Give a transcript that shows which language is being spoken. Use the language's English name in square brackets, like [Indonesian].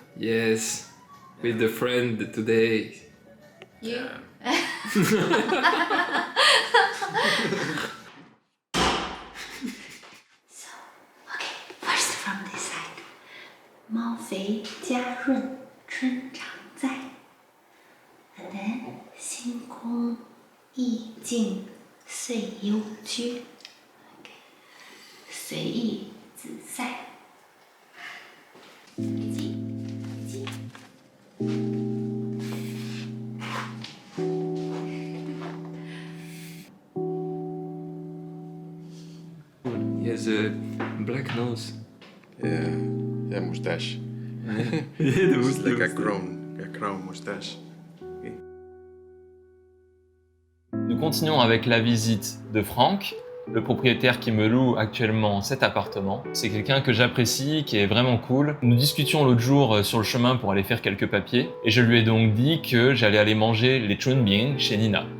[English] Yes, with the friend today. You? So, okay, first from this side. [Chinese] 猫肥家润，春常在。 [English] And then [Chinese] 星空意境岁幽居。 Okay. 随意自在。 [English] He has a black nose. Yeah, mustache. Yeah, It's like a crown mustache. [French] Nous continuons avec la visite de Franck, le propriétaire qui me loue actuellement cet appartement. C'est quelqu'un que j'apprécie, qui est vraiment cool. Nous discutions l'autre jour sur le chemin pour aller faire quelques papiers et je lui ai donc dit que j'allais aller manger les chunbing chez Nina.